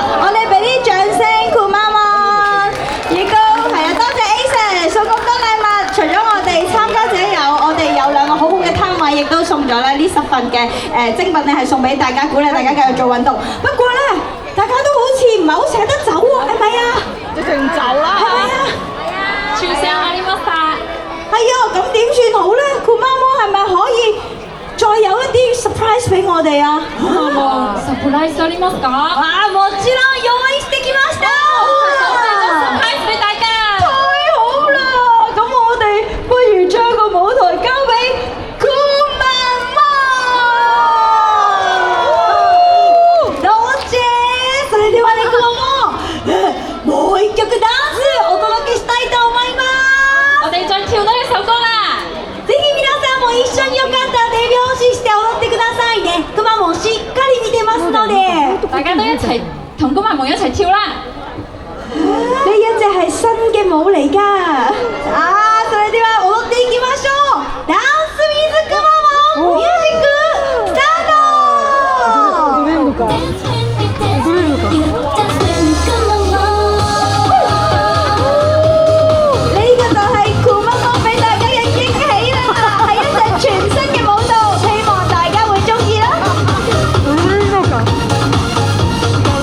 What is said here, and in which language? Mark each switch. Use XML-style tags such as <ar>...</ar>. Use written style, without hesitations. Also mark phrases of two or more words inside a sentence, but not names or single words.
<yue>我哋俾啲掌聲，酷媽媽，亦都係啊，多謝 Ace 送咁多禮物。除咗我哋參加者有，我哋有2個好好嘅攤位，亦都送咗咧呢10份嘅精品咧，係送俾大家，鼓勵大家繼續做運動。不過咧，大家都好似唔係好捨得走喎，係咪啊？一定走啦！係咪啊？</yue> <ja>抽選ありました</ja> <yue>係啊，咁點算好咧？酷媽媽係咪可以再有一啲 surprise 俾我哋啊？</yue> <ja>サプライズありますか啊，もちろん用意してきました。</ja> <yue>サプライズ俾大家太好啦！咁我哋不如將個舞台交俾酷媽媽。多謝，</yue> <ja>それではね、酷媽媽、もう1曲ダンスお届けしたいと思います。</ja> <yue>我哋再跳多一首歌啦</yue> <ja>ぜひ皆さんも一緒によかったら手拍子して踊ってくださいね。くまモンしっかり見てますので。</ja> <yue>大家都一齊同公民們一齊跳啦！呢一隻係新嘅舞嚟㗎。啊，</yue> <ja>それでは踊っていきましょう。ダンスウィズくまモンミュージックスタート。踊れるのか踊れるのか</ja> <yue>呢個就係酷媽媽俾大家嘅驚喜啦，係一隻全新嘅舞蹈，希望大家會中意啦。</yue> <ja>踊れるのか</ja>